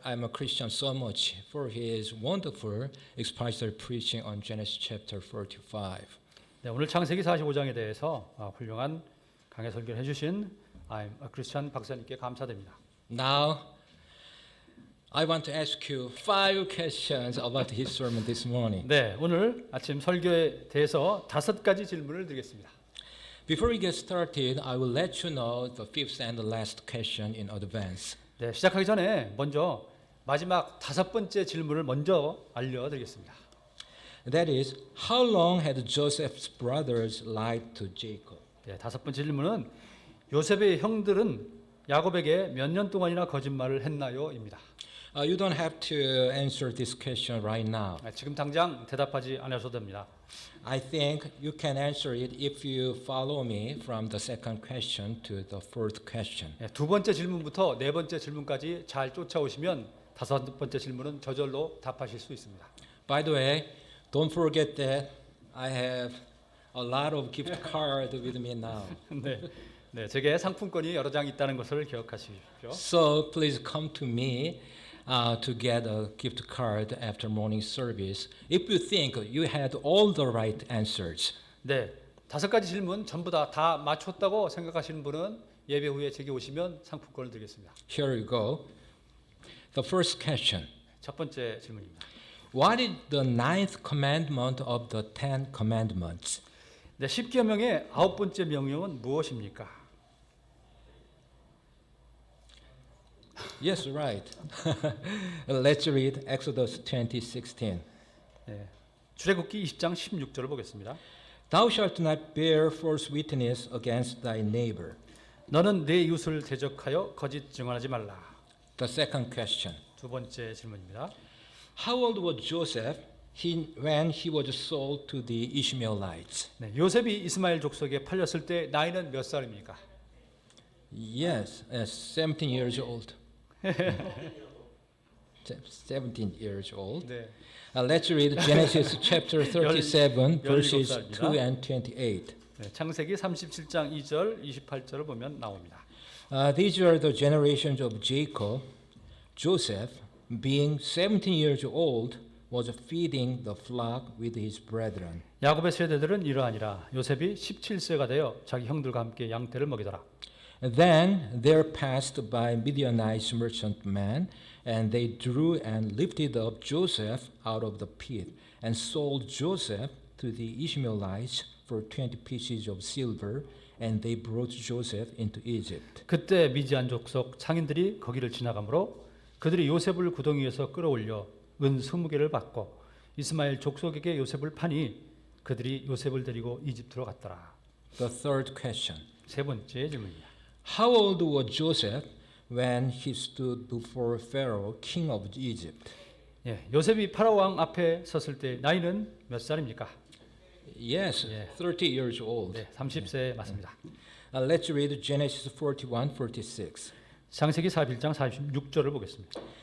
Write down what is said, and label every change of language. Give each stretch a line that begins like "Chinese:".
English: I'm a Christian so much for his wonderful expository preaching on Genesis chapter 45.
Korean: 네, 오늘 창세기 45장에 대해서 훌륭한 강해 설교를 해주신 I'm a Christian 박사님께 감사드립니다.
English: Now, I want to ask you 5 questions about his sermon this morning.
Korean: 네, 오늘 아침 설교에 대해서 5가지 질문을 드리겠습니다.
English: Before we get started, I will let you know the fifth and the last question in advance.
Korean: 네, 시작하기 전에 먼저 마지막 5번째 질문을 먼저 알려드리겠습니다.
English: That is, how long had Joseph's brothers lied to Jacob?
Korean: 네, 다섯 번째 질문은 요셉의 형들은 야곱에게 몇 년 동안이나 거짓말을 했나요?입니다.
English: You don't have to answer this question right now.
Korean: 지금 당장 대답하지 않으셔도 됩니다.
English: I think you can answer it if you follow me from the second question to the fourth question.
Korean: 네, 두 번째 질문부터 네 번째 질문까지 잘 쫓아오시면 다섯 번째 질문은 저절로 답하실 수 있습니다.
English: By the way, don't forget that I have a lot of gift card with me now.
Korean: 네, 네, 제게 상품권이 여러 장 있다는 것을 기억하십시오.
English: So please come to me to get a gift card after morning service if you think you had all the right answers.
Korean: 네, 다섯 가지 질문 전부 다 맞췄다고 생각하시는 분은 예배 후에 제게 오시면 상품권을 드리겠습니다.
English: Here you go. The first question.
Korean: 첫 번째 질문입니다.
English: What is the ninth commandment of the Ten Commandments?
Korean: 네, 십계명의 아홉 번째 명령은 무엇입니까?
English: Yes, right. Let's read Exodus 20:16.
Korean: 네, 출애굽기 20장 16절을 보겠습니다.
English: Thou shalt not bear false witness against thy neighbor.
Korean: 너는 내 이웃을 대적하여 거짓 증언하지 말라.
English: The second question.
Korean: 두 번째 질문입니다.
English: How old was Joseph when he was sold to the Ishmaelites?
Korean: 네, 요셉이 이스마엘 족속에 팔렸을 때 나이는 몇 살입니까?
English: Yes, 17 years old. 17 years old.
Korean: 네,
English: Let's read Genesis chapter 37, verses
Korean: 17살입니다.
English: 2 and 28.
Korean: 네, 창세기 37장 2절, 28절을 보면 나옵니다.
English: These are the generations of Jacob. Joseph, being 17 years old, was feeding the flock with his brethren.
Korean: 야곱의 세대들은 이러하니라. 요셉이 17세가 되어 자기 형들과 함께 양떼를 먹이더라.
English: Then there passed by Midianite merchantmen, and they drew and lifted up Joseph out of the pit, and sold Joseph to the Ishmaelites for 20 pieces of silver, and they brought Joseph into Egypt.
Korean: 그때 미디안 족속 상인들이 거기를 지나가므로 그들이 요셉을 구덩이에서 끌어올려 은 20개를 받고 이스마엘 족속에게 요셉을 파니 그들이 요셉을 데리고 이집트로 갔더라.
English: The third question.
Korean: 세 번째 질문입니다.
English: How old was Joseph when he stood before Pharaoh, king of Egypt?
Korean: 예, 요셉이 파라오 왕 앞에 섰을 때 나이는 몇 살입니까?
English: Yes, Yeah. 30 years old.
Korean: 네, 30세 맞습니다.
English: Let's read Genesis 41, 46.
Korean: 창세기 41장 46절을 보겠습니다.